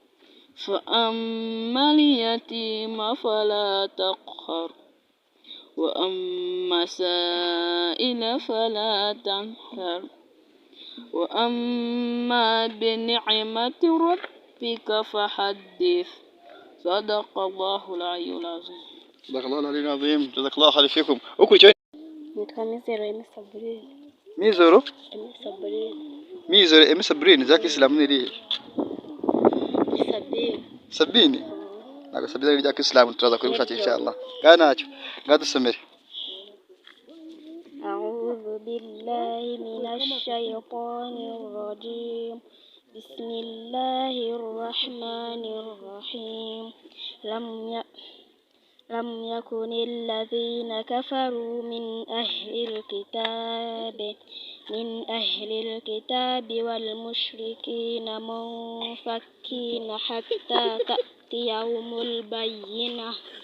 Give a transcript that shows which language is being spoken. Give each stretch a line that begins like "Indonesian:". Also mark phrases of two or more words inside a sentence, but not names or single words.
Arabic: فأما اليتيم فلا تقهر وأما السائل فلا تنهر وأما بنعمة ربك فحدث صدق الله العلي العظيم. صدق الله العلي العظيم. جزاك الله خير فيكم.
Kinyarwanda: Ukurikiyeho Nitwa Mizero Emma Sabrine. Mizero Emma Sabrine. Mizero Emi Sabrine za Kisilamu ni irihe? Sabine. Sabine ntabwo Sabine ari irya Kisilamu, turaza kurishakisha inshallah. Ngaha ntacyo, ngaha dusomere.
Arabic: أعوذ بالله من الشيطان الرجيم. بسم الله الرحمن الرحيم. لم يكن الذين كفروا من أهل الكتاب والمشركين منفكين حتى تأتيهم البينة.